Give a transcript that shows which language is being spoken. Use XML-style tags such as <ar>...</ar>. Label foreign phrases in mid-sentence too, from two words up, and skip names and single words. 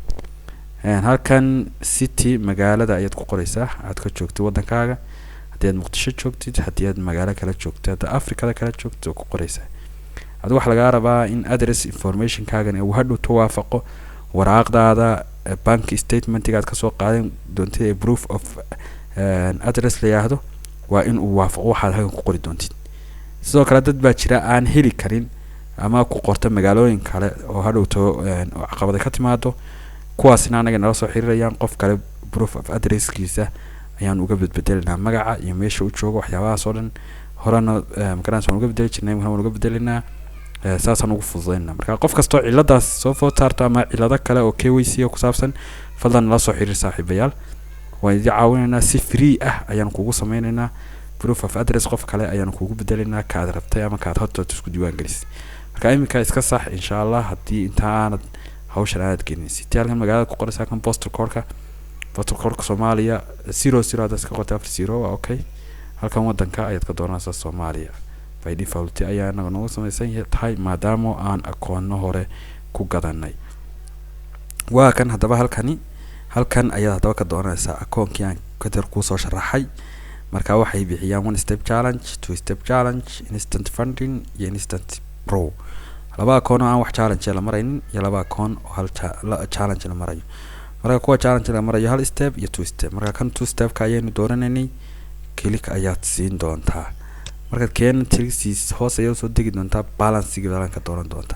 <so>halkan city magaalada ayaad ku qoraysaa aad ka joogto wadankaaga. haddii aad Muqdisho joogtid, haddii aad magaalo kale joogto, haddii Afrikada kale joogto ku qoraysaa. adiga waxa laga rabaa in</so> <en>address information-kaaga</en> <so>uu hadhow tawaafaqo waraaqdaada</so> <en>bank statement-ga</en> <so>aad ka soo qaadan doontid</so> <en>proof of address</en> <so>la yiraahdo waa in uu waafaqo waxaad halkan ku qori doontid. sidoo kale dad baa jira aan heli karin ama ku qorta magaalooyin kale oo hadhow caqabad ka timaado, kuwaasina anaga nala soo xiriirayaan. qof kale</so> <en>proof of address-kiisa</en> <so>ayaan uga bedbedelinaa magaca iyo meesha uu joogo waxyaabahaas oo dhan. horena markaan soo uga bedeli jirnay waxaan uga bedelinaa saasaan ugu fududeynaa. marka qof kasto ciladaas soo footaarta ama cilada kale oo KYC ku saabsan fadlan la soo xiriir saaxiibayaal. waan idin caawinaynaa si free ah ayaan kugu sameynaynaa.</so> <en>proof of address</en> <so>qof kale ayaan kugu bedelinaa ka aad rabtay ama ka aad horta isku diiwaan gelisay. marka imika iska sax</so> <ar>insha Allah</ar> <so>haddii intaanad hawshan aad gelinaysid. halkan magaalada ku qoraysaa kan</so> <en>postal code-ka</en> <so>Soomaaliya 00 aad iska qortay 40 waa okay. halkan wadanka ayaad ka dooranaysaa Soomaaliya</so> <en>by default</en> <so>ayaa anaga noogu samaysan tahay maadaama aan akoono hore ku gadanay. waa kan hadaba halkan ayaad hadaba ka dooranaysaa akoonkii aan kadar ku soo sharaxay. marka waxay bixiyaan</so> <en>one step challenge, two step challenge, instant funding</en> <so>iyo</so> <en>instant pro.</en> <so>laba akoon oo aan wax challenge la maraynin iyo laba akoon oo hal challenge la marayo. marka kuwa challenge la marayo hal step iyo</so> <en>two step.</en> <so>marka kan</so> <en>two step</en> <so>ka ayaynu dooranaynay click ayaad siin doontaa. marka keen tirsiis hoos ayaa soo degi doontaa balance-ga balanka dooran doontaa.</so>